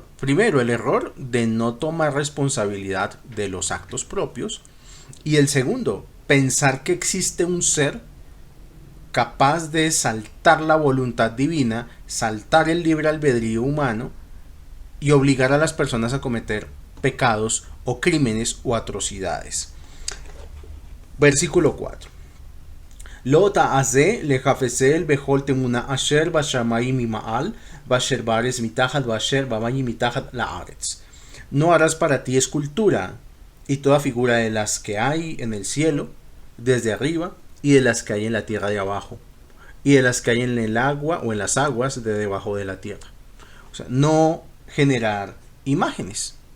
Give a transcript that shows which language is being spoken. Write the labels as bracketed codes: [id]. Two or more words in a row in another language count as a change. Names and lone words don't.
[es] Primero, el error de no tomar responsabilidad de los actos propios, y el segundo, pensar que existe un ser capaz de saltar la voluntad divina, saltar el libre albedrío humano y obligar a las personas a cometer pecados o crímenes o atrocidades. Versículo 4. [he] לא תעשה לחפצל בכל תמונה אשר בשמיים ממעל, ואשר בארץ מתחת, ואשר במים מתחת לארץ. [es] No harás para ti escultura, y toda figura de las que hay en el cielo, desde arriba, y de las que hay en la tierra de abajo, y de las que hay en el agua o en las aguas de debajo de la tierra. O sea, no generar imágenes.